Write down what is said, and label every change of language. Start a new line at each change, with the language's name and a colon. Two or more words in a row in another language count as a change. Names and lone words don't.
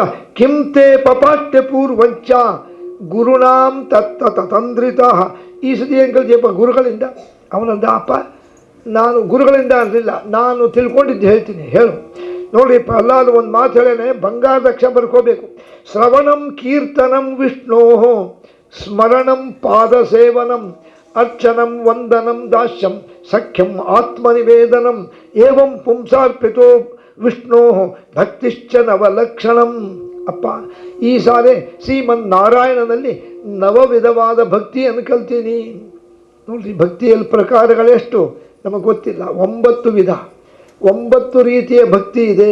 Sanskrit: ಕಿಂತೆ ಪಪಾಠ್ಯ ಪೂರ್ವಂಚ ಗುರುನಾಂ ತತ್ತ ತತಂದ್ರಿತ.
Kannada: ಈ ಸತಿ ಏನು ಕಲ್ತಿಯಪ್ಪ? ಗುರುಗಳಿಂದ. ಅವನಂದ, ಅಪ್ಪ ನಾನು ಗುರುಗಳಿಂದ ಅನ್ನಲಿಲ್ಲ, ನಾನು ತಿಳ್ಕೊಂಡಿದ್ದು ಹೇಳ್ತೀನಿ, ಹೇಳು. ನೋಡಿ, ಪ್ರಹ್ಲಾದ ಒಂದು ಮಾತು ಹೇಳೇನೆ, ಬಂಗಾರದ ಅಕ್ಷರ ಬರ್ಕೋಬೇಕು.
Sanskrit: ಶ್ರವಣಂ ಕೀರ್ತನಂ ವಿಷ್ಣೋ ಸ್ಮರಣಂ ಪಾದಸೇವನಂ ಅರ್ಚನಂ ವಂದನಂ ದಾಸ್ಯಂ ಸಖ್ಯಂ ಆತ್ಮನಿವೇದನಂ ಏವಂ ಪುಂಸಾರ್ಪಿತೋ ವಿಷ್ಣೋ ಭಕ್ತಿಶ್ಚ ನವಲಕ್ಷಣಂ.
Kannada: ಅಪ್ಪ, ಈ ಸಾರೆ ಶ್ರೀಮನ್ ನಾರಾಯಣನಲ್ಲಿ ನವವಿಧವಾದ ಭಕ್ತಿಯನ್ನು ಕಲ್ತೀನಿ. ನೋಡಿರಿ, ಭಕ್ತಿಯಲ್ಲಿ ಪ್ರಕಾರಗಳೆಷ್ಟು ನಮಗೆ ಗೊತ್ತಿಲ್ಲ. 9 ವಿಧ, 9 ರೀತಿಯ ಭಕ್ತಿ ಇದೆ.